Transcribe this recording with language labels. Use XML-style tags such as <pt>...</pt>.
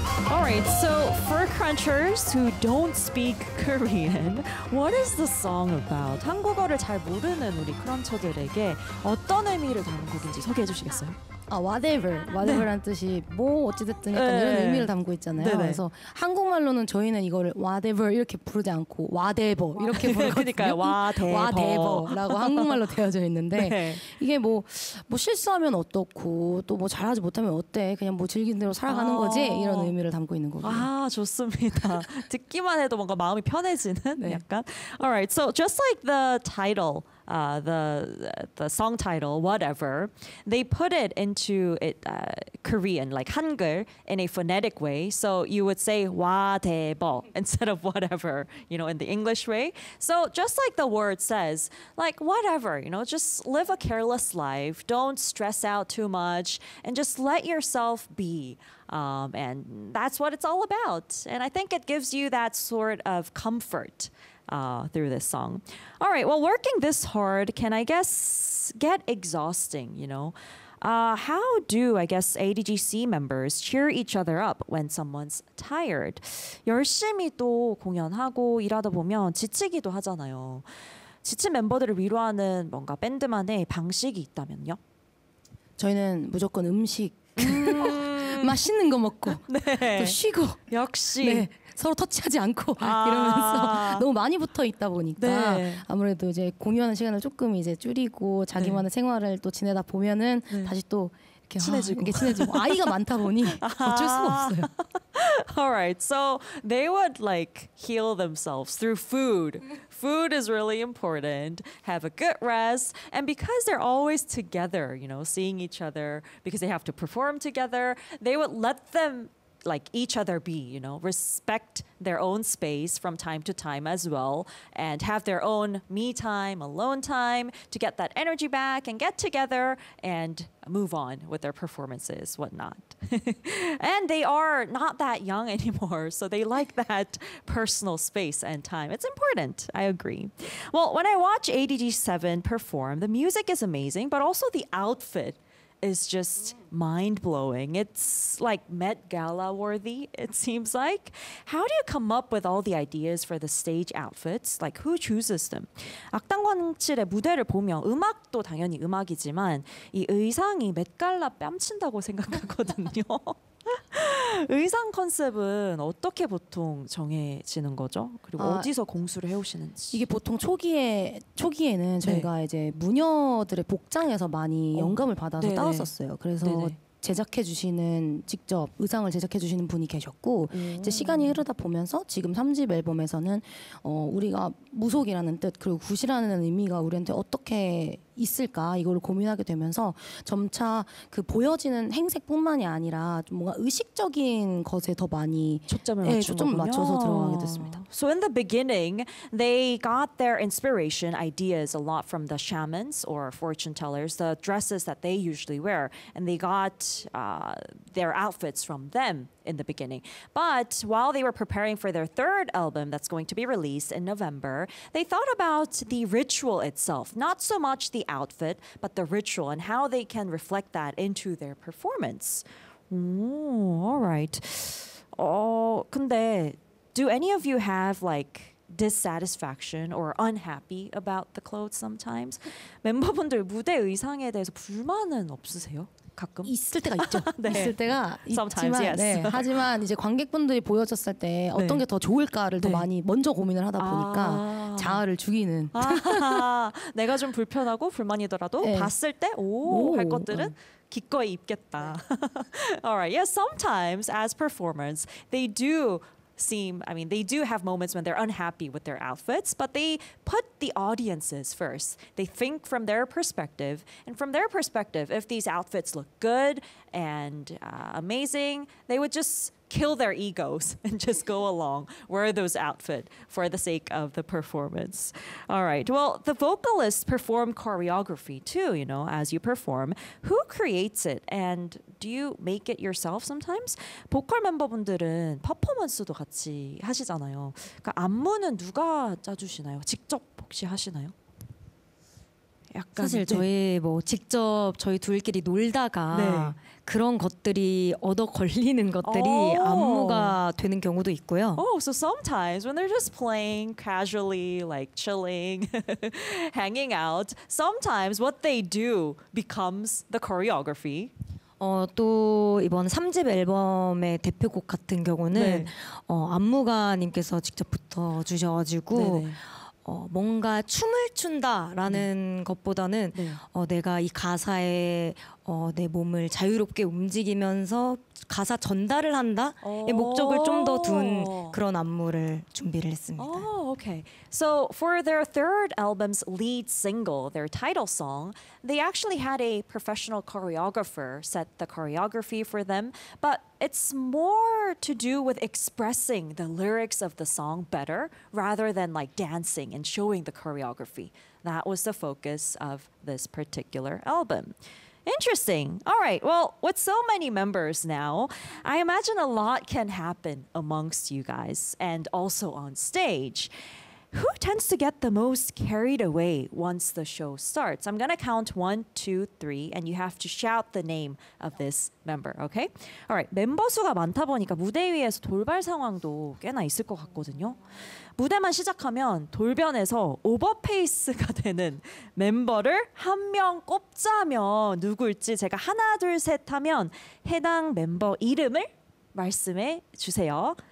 <en>All right, so for crunchers who don't speak Korean, what is the song about?</en> <ko>한국어를 잘 모르는 우리 크런처들에게 어떤 의미를 담은 곡인지 소개해 주시겠어요? 아, whatever. Whatever란 네. 뜻이 뭐 어찌됐든 약간 네. 이런 의미를 담고 있잖아요. 네네. 그래서 한국말로는 저희는 이거를 whatever 이렇게 부르지 않고 whatever 이렇게 부르거든요. 그러니까요. whatever라고 한국말로 되어져 있는데 네. 이게 뭐 실수하면 어떻고 또 뭐 잘하지 못하면 어때 그냥 뭐 즐긴 대로 살아가는 거지 이런 의미를 담고 있는 거고요. 아, 좋습니다. 듣기만 해도 뭔가 마음이 편해지는 네. 약간.</ko> <en>Alright, so just like the title. The song title, whatever, they put it into it Korean, like Hangul, in a phonetic way. So you would say 와대보 instead of whatever, you know, in the English way. So just like the word says, like whatever, you know, just live a careless life. Don't stress out too much and just let yourself be. And that's what it's all about. And I think it gives you that sort of comfort. Through this song. All right, well, working this hard can, I guess, get exhausting, you know. How do, I guess, ADGC members cheer each other up when someone's tired?</en> <ko>열심히 또 공연하고 일하다 보면 지치기도 하잖아요. 지친 멤버들을 위로하는 뭔가 밴드만의 방식이 있다면요? 저희는 무조건 음식. 맛있는 거 먹고 네. 또 쉬고 역시 네. 서로 터치하지 않고 이러면서 너무 많이 붙어 있다 보니까 네. 아무래도 이제 공유하는 시간을 조금 이제 줄이고 자기만의 네. 생활을 또 지내다 보면은 네. 다시 또 이렇게 친해지고 이렇게 친해지고 아이가 많다 보니 어쩔 수가 없어요.</ko> <en>Alright, so they would like heal themselves through food. Food is really important. Have a good rest. And because they're always together, you know, seeing each other, because they have to perform together, they would let them, like, each other be, you know, respect their own space from time to time as well, and have their own me time, alone time, to get that energy back and get together and move on with their performances, whatnot. And they are not that young anymore, so they like that personal space and time. It's important, I agree. Well, when I watch ADG7 perform, the music is amazing, but also the outfit is just mind-blowing. It's like Met Gala worthy, it seems like. How do you come up with all the ideas for the stage outfits? Like, who chooses them?</en> <ko>악당광칠의 무대를 보면 음악도 당연히 음악이지만 이 의상이 맷갈라 뺨친다고 생각하거든요. 의상 컨셉은 어떻게 보통 정해지는 거죠? 그리고 어디서 공수를 해오시는지. 이게 보통 초기에는 네. 저희가 이제 무녀들의 복장에서 많이 영감을 받아서 네네. 따왔었어요. 그래서 네네. 제작해주시는 직접 의상을 제작해주시는 분이 계셨고 이제 시간이 흐르다 보면서 지금 3집 앨범에서는 우리가 무속이라는 뜻 그리고 굿이라는 의미가 우리한테 어떻게 있을까 이걸 고민하게 되면서 점차 그 보여지는 행색뿐만이 아니라 뭔가 의식적인 것에 더 많이 초점을 맞춰서 들어가게 됐습니다.</ko> <en>So in the beginning, they got their inspiration ideas a lot from the shamans or fortune tellers, the dresses that they usually wear, and they got their outfits from them in the beginning. But while they were preparing for their third album that's going to be released in November, they thought about the ritual itself, not so much the outfit, but the ritual and how they can reflect that into their performance. Ooh, all right. Oh,</en> <ko>근데</ko> <en>do any of you have like dissatisfaction or unhappy about the clothes sometimes?</en> <ko>멤버분들 무대 의상에 대해서 불만은 없으세요? 가끔 있을 때가 있죠. 네. 있을 때가</ko> <en>Sometimes,</en> <ko>있지만</ko> <en>yes.</en> <ko>네. 하지만 이제 관객분들이 보여줬을 때 네. 어떤 게 더 좋을까를 네. 더 많이 먼저 고민을 하다 보니까 자아를 죽이는 내가 좀 불편하고 불만이더라도 네. 봤을 때 오 할 것들은 기꺼이 입겠다.</ko> <en>Alright, yes. Sometimes as performers, they do. They do have moments when they're unhappy with their outfits, but they put the audiences first. They think from their perspective, and from their perspective, if these outfits look good and amazing, they would just kill their egos and just go along, wear those outfits for the sake of the performance. All right, well, the vocalists perform choreography too, you know, as you perform. Who creates it and do you make it yourself sometimes?</en> <ko>보컬 멤버분들은 퍼포먼스도 같이 하시잖아요. 그러니까 안무는 누가 짜주시나요? 직접 혹시 하시나요? 약간 사실 저희 네. 뭐 직접 저희 둘끼리 놀다가 네. 그런 것들이 얻어 걸리는 것들이 oh. 안무가 되는 경우도 있고요.</ko> <en>Oh, so sometimes when they're just playing casually, like chilling, hanging out, sometimes what they do becomes the choreography.</en> <ko>또 이번 3집 앨범의 대표곡 같은 경우는 네. 안무가님께서 직접 붙어주셔가지고 뭔가 춤을 춘다라는 것보다는 네. 내가 이 가사에 내 몸을 자유롭게 움직이면서 가사 전달을 한다의 목적을 좀 더 둔 그런 안무를 준비를 했습니다.</ko> <en>Oh, okay. So for their third album's lead single, their title song, they actually had a professional choreographer set the choreography for them, but it's more to do with expressing the lyrics of the song better rather than like dancing and showing the choreography. That was the focus of this particular album. Interesting. All right. Well, with so many members now, I imagine a lot can happen amongst you guys and also on stage. Who tends to get the most carried away once the show starts? I'm going to count 1, 2, 3, and you have to shout the name of this member, okay? All right.</en> <ko>멤버 수가 많다 보니까 무대 위에서 돌발 상황도 꽤나 있을 것 같거든요. 무대만 시작하면 돌변해서 오버페이스가 되는 멤버를 한 명 꼽자면 누굴지 제가 하나, 둘, 셋 하면 해당 멤버 이름을 말씀해 주세요.</ko>